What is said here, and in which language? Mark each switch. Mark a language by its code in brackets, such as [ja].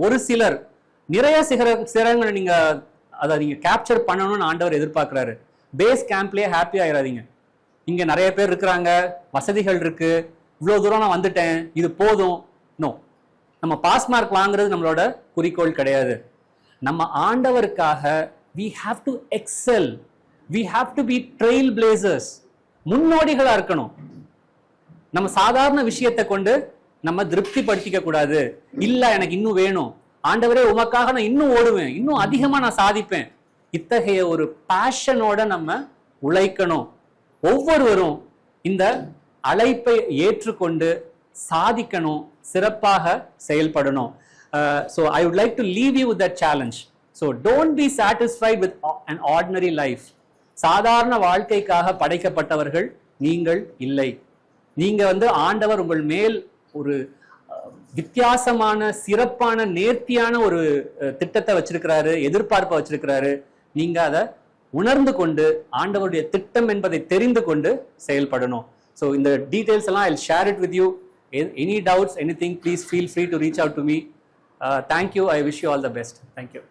[ta] ஒரு சிலர் நிறைய சிகரங்களை நீங்க அதை நீங்க கேப்சர் பண்ணணும்னு ஆண்டவர் எதிர்பார்க்கிறாரு. Base கேம்ப்லயே happy ஆயிடாதீங்க. இங்க நிறைய பேர் இருக்கிறாங்க, வசதிகள் இருக்கு, இவ்வளவு தூரம் நான் வந்துட்டேன், இது போதும். நோ, நம்ம பாஸ் மார்க் வாங்குறது நம்மளோட குறிக்கோள் கிடையாது. நம்ம ஆண்டவருக்காக [en] we have to excel, we have to be trailblazers, [ta] முன்னோடிகளா இருக்கணும். நம்ம சாதாரண விஷயத்தை கொண்டு நம்ம திருப்தி படுத்திக்க கூடாது. இல்ல எனக்கு இன்னும் வேணும், ஆண்டவரே உமக்காக நான் இன்னும் ஓடுவேன், இன்னும் அதிகமா நான் சாதிப்பேன். இத்தகைய ஒரு பேஷனோட நம்ம உழைக்கணும். ஒவ்வொருவரும் இந்த அழைப்பை ஏற்றுக்கொண்டு சாதிக்கணும், சிறப்பாக செயல்படணும். [en] So I would like to leave you with that challenge. So don't be satisfied with an ordinary life. [ta] சாதாரண வாழ்க்கைக்காக படைக்கப்பட்டவர்கள் நீங்கள் இல்லை. நீங்க வந்து ஆண்டவர் உங்கள் மேல் ஒரு வித்தியாசமான சிறப்பான நேர்த்தியான ஒரு திட்டத்தை வச்சிருக்கிறாரு, எதிர்பார்ப்பை வச்சிருக்கிறாரு. நீங்க அதை உணர்ந்து கொண்டு ஆண்டவருடைய திட்டம் என்பதை தெரிந்து கொண்டு செயல்படணும். ஸோ இந்த டீடைல்ஸ் எல்லாம் [en] I'll share it with you. Any doubts, anything, please feel free to reach out to me. Thank you. I wish you all the best. Thank you.